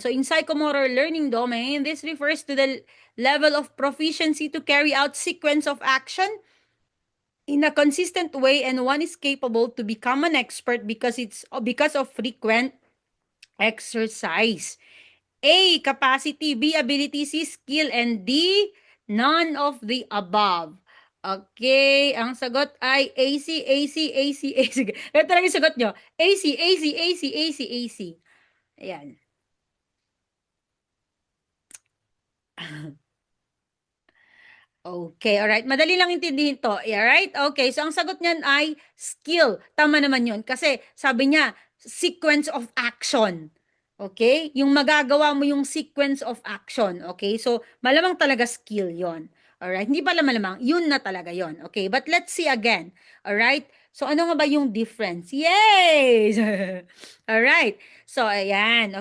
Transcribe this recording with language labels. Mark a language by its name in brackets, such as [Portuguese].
[English] So in psychomotor learning domain, this refers to the level of proficiency to carry out sequence of action in a consistent way, and one is capable to become an expert because of frequent exercise. A, capacity, B, ability, C, skill, and D, none of the above. [Filipino] Okay, ang sagot ay AC, AC, AC, AC. Ito talaga yung sagot nyo. AC, AC, AC, AC, AC. Ayan. Okay, alright. Madali lang intindihin to. Alright? Okay, so ang sagot niyan ay skill. Tama naman yun. Kasi sabi niya, sequence of action. Okay? Yung magagawa mo yung sequence of action. Okay? So, malamang talaga skill yon. Alright? Hindi pala malamang. Yun na talaga yon. Okay? [English] But let's see again. Alright? So, [Filipino] ano nga ba yung [English] difference? Yay! Alright. So, ayan.